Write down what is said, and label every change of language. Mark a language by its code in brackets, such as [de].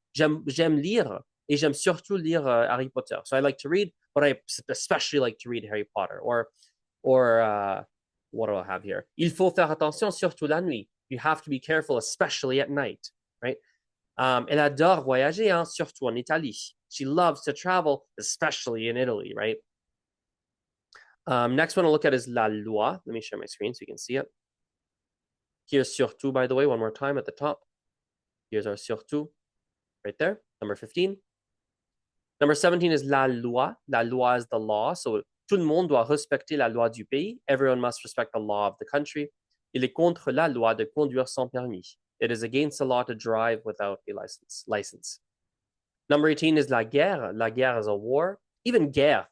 [fr] J'aime lire et j'aime surtout lire Harry Potter. [en] So I like to read, but I especially like to read Harry Potter. Or what do I have here? [fr] Il faut faire attention surtout la nuit. [en] You have to be careful, especially at night, right? [fr] Elle adore voyager, hein, surtout en Italie. [en] She loves to travel, especially in Italy, right? Next one to look at is la loi. Let me share my screen so you can see it. Here's surtout, by the way, one more time at the top. Here's our surtout right there, number 15. Number 17 is la loi. La loi is the law. [fr] So tout le monde doit respecter la loi du pays. [en] Everyone must respect the law of the country. [fr] Il est contre la loi de conduire sans permis. [en] It is against the law to drive without a license. Number 18 is la guerre. La guerre is a war. Even guerre.